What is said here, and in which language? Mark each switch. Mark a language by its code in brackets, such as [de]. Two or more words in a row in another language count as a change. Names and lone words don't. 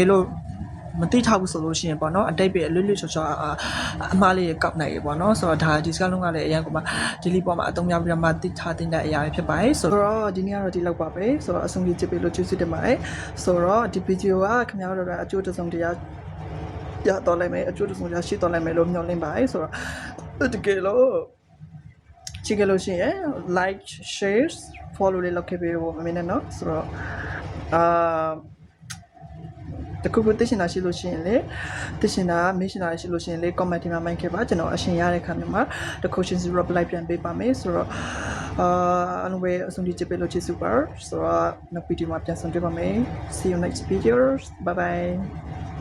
[my] ယ်လို့မသိထားဘူးဆိုလို့ရှိရင်ပေါ့နော်အတိတ်ပဲအလွတ်ချောအမှားလေးကောက်နိုင်ရေပေါ့နော်ဆိုတော့ဒါဒီစကားလုံးကလည်းအရင်ကမှဒီလီပေါ်မှာအသုံးများပြီးတော့မှသိထားတဲ့အရာတွေဖြစ်ပါတယ်ဆိုတော့ဒီနေ့ကတော့ဒီလောက်ပါပဲဆိုတော့အဆုံးကြီးကြည့်ပေးလို့ကျေးဇူးတင်ပါတယ်ဆိုတော့ဒီဗီဒီယိုကခင်ဗျားတို့ကအကျိုးတစုံတရာရတော့လိုက်မယ်အကျိုးတစုံတရာရှိတော့လိုက်မယ်လို့မျှော်လင့်ပါတယ်ဆိုတော့တကယ်လို့ချစ်ကြလို့ရှိရင် [en] like share follow [my] လေးလုပ်ခဲ့ပေးဖို့မမေ့နဲ့နော်ဆိုတော့ တခုခုသိချင်တာရှိလို့ရှိရင်လေသိချင်တာမေးချင်တာရှိလို့ရှိရင်လေ comment ထဲမှာမှန်းခဲ့ပါကျွန်တော်အရှင်ရတဲ့ခါမျိုးမှာတခုချင်းစီ reply ပြန်ပေးပါမယ်ဆိုတော့အလုံးပဲအဆုံးထိကြည့်ပေးလို့ကျေးဇူးပါဆိုတော့နောက်ဗီဒီယိုမှာပြန်ဆုံတွေ့ပါမယ် [en] see you next videos bye bye